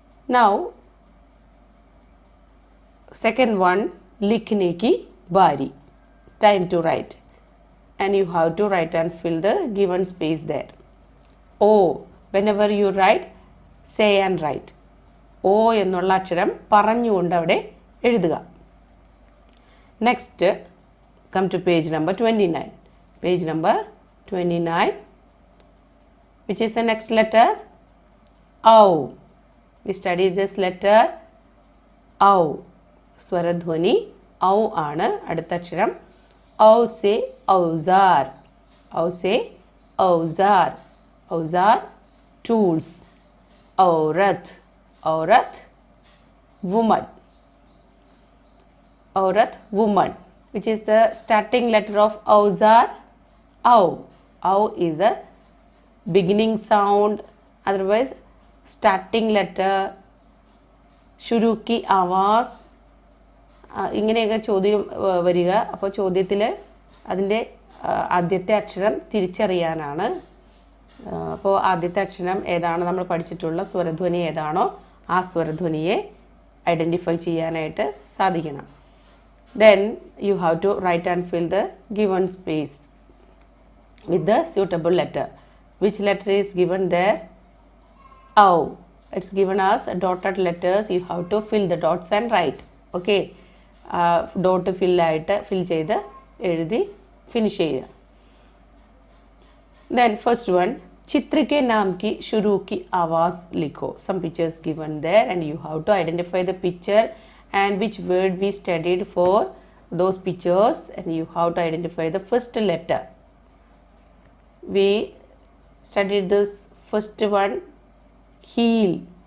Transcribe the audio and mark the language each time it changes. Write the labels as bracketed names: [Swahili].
[English] Now second one, [Hindi] लिखने की बारी. [English] Time to write. And you have to write and fill the given space there. O, whenever you write, say and write. [Malayalam] O എന്നുള്ള അക്ഷരം പറഞ്ഞുകൊണ്ട് അവിടെ എഴുതുക. [English] Next, come to page number 29. Page number 29. Which is the next letter? O. We study this letter. O. [Malayalam] സ്വരധ്വനി ഔ ആണ് അടുത്ത അക്ഷരം. [Hindi] ഔ സേ ഔസാർ. ഔ സേ ഔസാർ. ഔസാർ ടൂൾസ്. ഔറത്ത്. [English] ഔറത്ത് woman. Aurat, woman, which is the starting letter of Auzar, Au. Au is a beginning sound, otherwise starting letter. [Hindi] Shuru ki आवाज़. [Malayalam] ഇങ്ങനെയൊക്കെ ചോദ്യം വരിക. അപ്പോൾ ചോദ്യത്തിൽ അതിൻ്റെ ആദ്യത്തെ അക്ഷരം തിരിച്ചറിയാനാണ്. അപ്പോൾ ആദ്യത്തെ അക്ഷരം ഏതാണ് നമ്മൾ പഠിച്ചിട്ടുള്ള സ്വരധ്വനി ഏതാണോ ആ സ്വരധ്വനിയെ ഐഡൻറ്റിഫൈ ചെയ്യാനായിട്ട് സാധിക്കണം. [English] Then you have to write and fill the given space with the suitable letter. Which letter is given there? Au. It's given as dotted letters. You have to fill the dots and write. Okay. [Malayalam] Dot fill ചെയ്ത് എഴുതി finish ചെയ്യുക. [English] Then first one, [Hindi] चित्र के नाम की शुरू की आवाज़ लिखो. [English] Some pictures given there and you have to identify the picture and which word we studied for those pictures, and you have to identify the first letter. We studied this first one, heel.